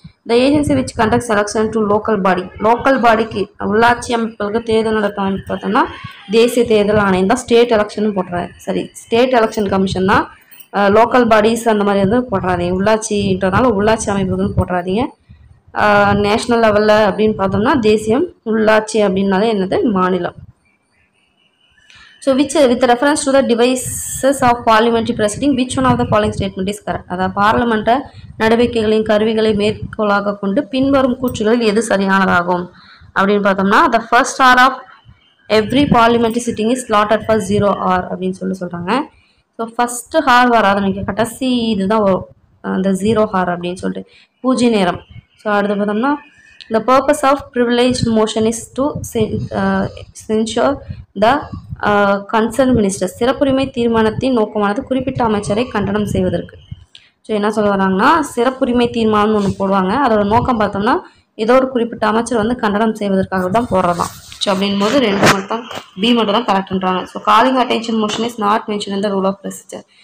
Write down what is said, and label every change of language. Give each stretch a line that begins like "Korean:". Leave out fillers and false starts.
English: the agency which conducts election to local பாடிக்கு
Tamil: உள்ளாட்சி அமைப்புகளுக்கு தேர்தல் நடத்த அமைப்பு பார்த்தோம்னா தேசிய தேர்தல் ஆணையம் தான். ஸ்டேட் எலெக்ஷன் போடுறாரு, ஸ்டேட் எலெக்ஷன் கமிஷன் தான். லோக்கல் பாடிஸ் அந்த மாதிரி வந்து போடுறாதீங்க, உள்ளாட்சின்றதுனால உள்ளாட்சி அமைப்புகள் போடுறாதீங்க. நேஷ்னல் லெவலில் அப்படின்னு பார்த்தோம்னா தேசியம், உள்ளாட்சி அப்படின்னாலே என்னது மாநிலம்.
English: So with reference to the devices of parliamentary proceeding, which one of the following statement is correct?
Tamil: அதாவது பார்லிமெண்ட நடவடிக்கைகளின் கருவிகளை மேற்கோளாக கொண்டு பின்வரும் கூற்றுகளில் எது சரியானதாகும் அப்படின்னு பார்த்தோம்னா
English: the first hour of every parliamentary sitting is slotted for 0 hour
Tamil: அப்படின்னு சொல்கிறாங்க. ஸோ ஃபஸ்ட்டு ஹார் வராது, நீங்கள் கடைசி இதுதான் வரும் அந்த 0 hour அப்படின்னு சொல்லிட்டு பூஜ்ய நேரம். ஸோ அடுத்து பார்த்தோம்னா
English: the purpose of privileged motion is to censure the concerned minister.
Tamil: சிறப்புரிமை தீர்மானத்தின் நோக்கமானது குறிப்பிட்ட அமைச்சரை கண்டனம் செய்வதற்கு. ஸோ என்ன சொல்ல வராங்கன்னா சிறப்புரிமை தீர்மானம்னு ஒன்று போடுவாங்க, அதோட நோக்கம் பார்த்தோம்னா ஏதோ ஒரு குறிப்பிட்ட அமைச்சர் வந்து கண்டனம் செய்வதற்காக தான் போடுறதான். ஸோ அப்படின் போது பி மட்டும் தான் கரெக்டுன்றாங்க. So
English: Calling attention motion is not mention in the rule of procedure.